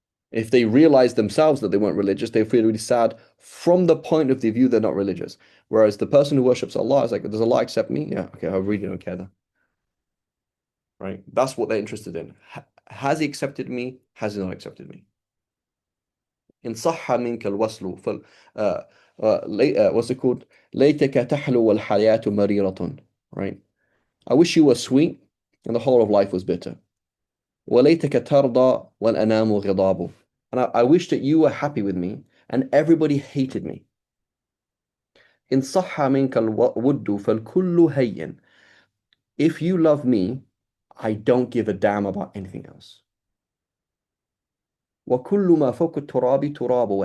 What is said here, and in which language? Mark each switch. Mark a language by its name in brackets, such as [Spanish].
[English] If they realize themselves that they weren't religious, they feel really sad from the point of the view they're not religious. Whereas the person who worships Allah is like, does Allah accept me? Yeah, okay, I really don't care then. Right? That's what they're interested in. Has he accepted me? Has he not accepted me? [Arabic] إن صح منك الوصل [English] what's it called? [Arabic] ليتك تحلو والحياة مريرة. [English] Right? I wish you were sweet and the whole of life was bitter. [Arabic] وليتك ترضى والأنام غضاب. [English] And I wish that you were happy with me and everybody hated me. [Arabic] إن صح منك الود فالكل هين. [English] If you love me, I don't give a damn about anything else. [Arabic] وكل ما فوق التراب تراب.